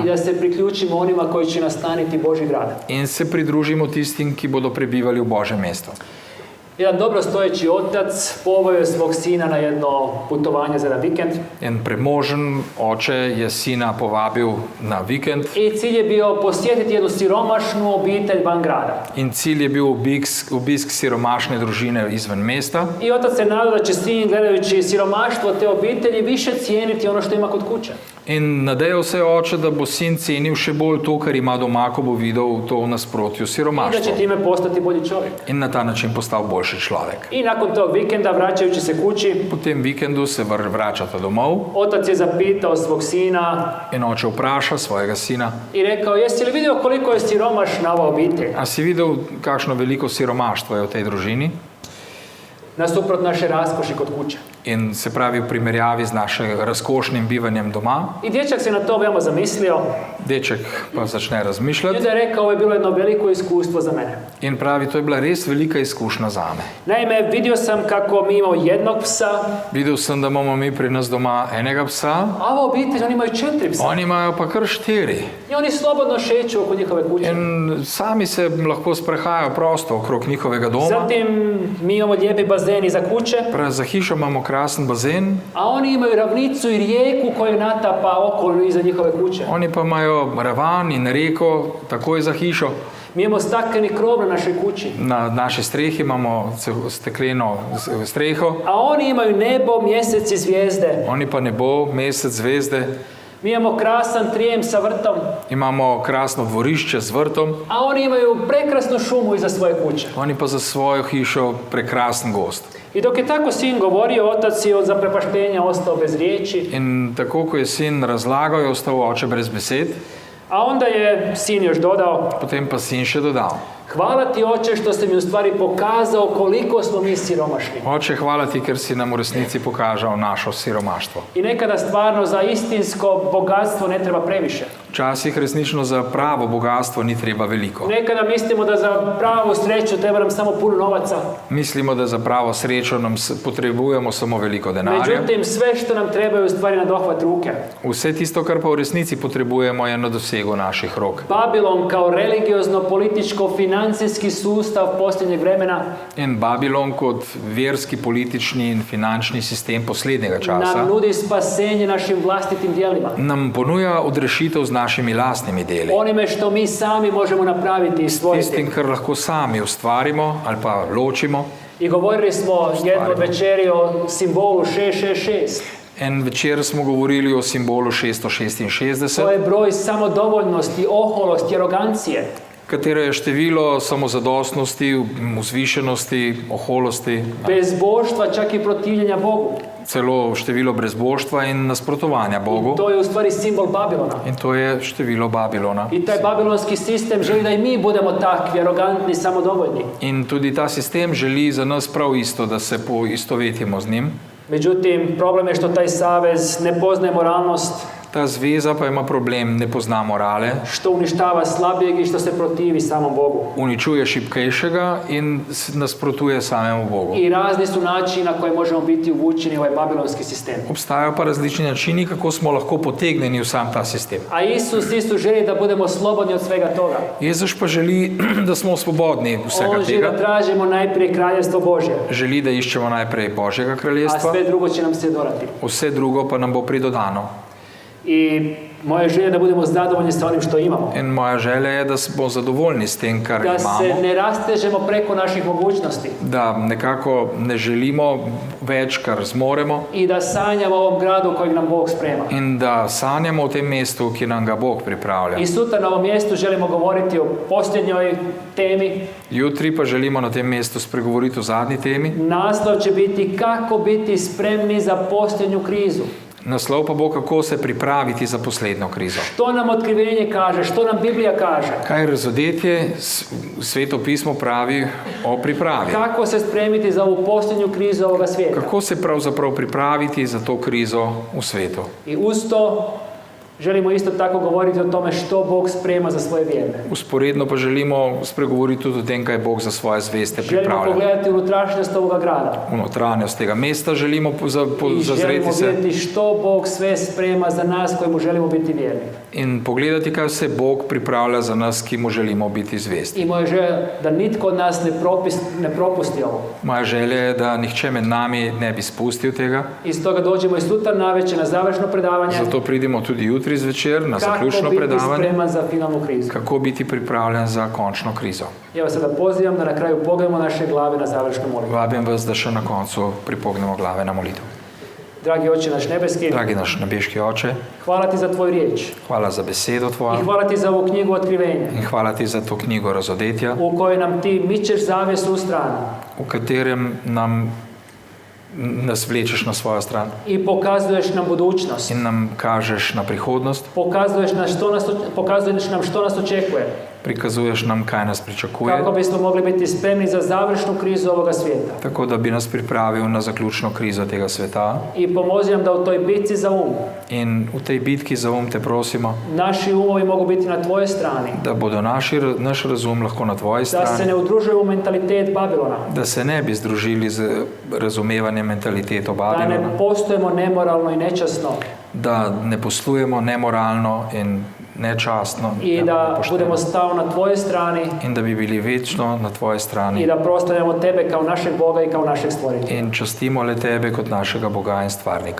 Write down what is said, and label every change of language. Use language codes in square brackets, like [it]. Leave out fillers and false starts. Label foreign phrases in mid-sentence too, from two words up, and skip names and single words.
[hr] i da se priključimo onima koji će nastaniti Božji grad. [sl] in se pridružimo tistim, ki bodo prebivali v Božjem mestu. [hr] Jedan dobro stojeći otac poveo je svog sina na jedno putovanje za jedan vikend [sl] En premožen oče je sina povabil na vikend [hr] i cilj je bio posjetiti jednu siromašnu obitelj van grada. [sl] in cilj je bil obisk siromašne družine izven mesta. [hr] I otac se nadao da će sin, gledajući siromaštvo te obitelji, više cijeniti ono što ima kod kuće. [sl] In nadejal se je oče, da bo sin cenil še bolj to, kar ima doma, ko bo videl to v nasprotju s [hr] I da će siromaštvom. time postati bolji čovjek. [sl] In na ta način postal boljši človek. [hr] I nakon tog vikenda, vraćajući se kući, [sl] Po tem vikendu se vračata domov [hr] otac je zapitao svog sina [sl] in oče vpraša svojega sina: [hr] i rekao, jesi li vidio koliko je siromašna ova obitelj? [sl] A si videl, kakšno veliko siromaštvo je v tej družini? [hr] Nasuprot naše raskoši kod kuće. [sl] In se pravi v primerjavi z našim razkošnim bivanjem doma. [hr] I dječak se na to veoma zamislio [sl] Deček pa začne [hr] i [sl] razmišljati [hr] onda je rekao, ovo je bilo jedno veliko iskustvo za mene. [sl] in pravi, to je bila res velika izkušnja zame. [hr] Naime, vidio sam kako mi imamo jednog psa, [sl] Videl sem, da imamo mi pri nas doma enega psa, [hr] a ova obitelj, oni imaju 4 psa. [sl] oni imajo pa kar 4. [hr] I oni slobodno šeću oko njihove kuće. [sl] In sami se lahko sprehajajo prosto okrog njihovega doma. [hr] Zatim, mi imamo lijepi bazen iza kuće, [sl] Za hišo imamo krasen bazen, [hr] a oni imaju ravnicu i rijeku koja natapa okolo iza njihove kuće. [sl] oni pa imajo ravan in reko takoj za hišo. [hr] Mi imamo stakleni krov na našoj kući, [sl] Na naši strehi imamo stekleno streho, [hr] a oni imaju nebo, mjesec i zvijezde. [sl] oni pa nebo, mesec, zvezde. [hr] Mi imamo krasan trijem sa vrtom, [sl] Imamo krasno dvorišče z vrtom, [hr] a oni imaju prekrasnu šumu iza svoje kuće. [sl] oni pa za svojo hišo prekrasen gost. [hr] I dok je tako sin govorio, otac je od zaprepaštenja ostao bez riječi, [sl] In tako, ko je sin razlagal, je ostal oče brez besed, [hr] a onda je sin još dodao: [sl] potem pa sin še dodal: [hr] hvala ti, oče, što si mi u stvari pokazao koliko smo mi siromašni. [sl] Oče, hvala ti, ker si nam v resnici pokazal našo siromaštvo. [hr] I nekada stvarno za istinsko bogatstvo ne treba previše. [sl] Včasih resnično za pravo bogatstvo ni treba veliko. [hr] Nekada mislimo da za pravu sreću treba nam samo puno novaca. [sl] Mislimo, da za pravo srečo potrebujemo samo veliko denarja. [hr] Međutim, sve što nam treba je u stvari na dohvat ruke. [sl] Vse tisto, kar pa v resnici potrebujemo, je na dosegu naših rok. [hr] Babilon kao religiozno-političko-financijski sustav posljednjeg vremena [sl] In Babilon kot verski, politični in finančni sistem poslednjega časa [hr] nam nudi spasenje našim vlastitim djelima. [sl] nam ponuja odrešitev z našimi lastnimi deli. [hr] Onime što mi sami možemo napraviti i stvoriti. [sl] Tistim, kar lahko sami ustvarimo ali pa ločimo. [hr] I govorili smo jednu od večeri o simbolu 666. [sl] En večer smo govorili o simbolu [hr] To [sl] 666, [hr] je broj samodovoljnosti, oholosti, arogancije. [sl] katero je število samozadostnosti, vzvišenosti, oholosti, [hr] Bezboštva, čak i protivljenja Bogu. [sl] celo število brezboštva in nasprotovanja Bogu. [hr] To je u stvari simbol Babilona. [sl] In to je število Babilona. [hr] I taj babilonski sistem želi da i mi budemo takvi, arogantni, samodovoljni. [sl] In tudi ta sistem želi za nas prav isto, da se poistovetimo z njim. [hr] Međutim, problem je što taj savez ne poznaje moralnost, [sl] Ta zveza pa ima problem, ne pozna morale, [hr] što uništava slabijeg i što se protivi samom Bogu. [sl] uničuje šibkejšega in nasprotuje samemu Bogu. [hr] I razni su načini na koje možemo biti uvučeni u ovaj babilonski sistem. [sl] Obstajajo pa različni načini, kako smo lahko potegnjeni v sam ta sistem. [hr] A Isus želi da budemo slobodni od svega toga. [sl] Jezus pa želi, da smo svobodni vsega [hr] On želi da [sl] tega. [hr] tražimo najprije kraljevstvo Božje, [sl] Želi, da iščemo najprej Božjega [hr] a [sl] kraljestva, [hr] sve drugo će nam se dorati. [sl] vse drugo pa nam bo pridodano. [hr] I moja želja je da budemo zadovoljni sa onim što imamo. [sl] In moja želja je, da smo zadovoljni s tem, kar [hr] Da se [sl] imamo, [hr] ne rastežemo preko naših mogućnosti [sl] da nekako ne želimo več, kar zmoremo, [hr] i da sanjamo o ovom gradu kojeg nam Bog sprema. [sl] in da sanjamo o tem mestu, ki nam ga Bog pripravlja. [hr] I sutra na ovom mjestu želimo govoriti o posljednjoj temi. [sl] Jutri pa želimo na tem mestu spregovoriti o zadnji temi. [hr] Naslov će biti kako biti spremni za posljednju krizu. [sl] Naslov pa bo, kako se pripraviti za poslednjo krizo. [hr] Što nam otkrivenje kaže, što nam Biblija kaže? [sl] Kaj razodetje Sveto pismo pravi o pripravi? [hr] Kako se spremiti za ovu posljednju krizu ovoga svijeta? [sl] Kako se pravzaprav pripraviti za to krizo v svetu? [hr] I uz to želimo isto tako govoriti o tome što Bog sprema za svoje vjerne. [sl] Usporedno pa želimo spregovoriti tudi o tem, kaj Bog za svoje zveste [hr] Želimo [sl] pripravlja. [hr] pogledati unutrašnjost ovoga grada. [sl] V notranjost tega mesta želimo [hr] I želimo [sl] zazreti se [hr] vidjeti što Bog sve sprema za nas koji mu želimo biti vjerni. [sl] in pogledati, kaj vse Bog pripravlja za nas, ki mu želimo biti zvesti. [hr] I moja želja da nitko od nas ne propusti ovo. [sl] Moja želja je, da nihče med nami ne bi spustil tega. [hr] I stoga dođemo i sutra navečer na završno predavanje. [sl] Zato pridimo tudi jutri zvečer na [hr] Kako [sl] zaključno [hr] biti [sl] predavanje, [hr] spreman za finalnu krizu. [sl] kako biti pripravljen za končno krizo. [hr] Ja vas sada pozivam da na kraju pogledamo naše glave na završnu molitvu. [sl] Vabim vas, da še na koncu pripognemo glave na molitev. [hr] Dragi Oče naš nebeski, [sl] Dragi naš nebeški Oče, [hr] hvala ti za tvoju riječ. [sl] hvala za besedo [hr] I [sl] Tvojo [hr] hvala ti za ovu knjigu otkrivenja [sl] in hvala Ti za to knjigo razodetja, [hr] u kojoj nam ti mičeš zavjesu u stranu [sl] v katerem nas vlečeš na svojo stran [hr] i pokazuješ nam budućnost. [sl] in nam kažeš na prihodnost, [hr] Pokazuješ nam što nas očekuje. [sl] prikazuješ nam, kaj nas pričakuje, [hr] Kako bismo mogli biti spremni za završnu krizu ovoga svijeta. [sl] tako da bi nas pripravil na zaključno krizo tega sveta. [hr] I pomozi nam da u toj bitci za [sl] In v tej bitki za te prosimo, [hr] naši umovi mogu biti na tvojoj strani. [sl] da bodo naš razum lahko na Tvoji [hr] Da se [sl] strani, [hr] ne udružuju u mentalitet Babilona. [sl] da se ne bi združili z razumevanjem mentaliteto [hr] Da [sl] Babilona, [hr] ne postojimo nemoralno i nečasno. [sl] da ne poslujemo nemoralno in nečastno [hr] I da [sl] nepošteno. [hr] budemo stalno na tvojoj strani [sl] In da bi bili večno na Tvoji [hr] i [sl] strani [hr] da proslavljamo tebe kao našeg Boga i kao našeg stvoritelja. [sl] in častimo le Tebe kot našega Boga in Stvarnika.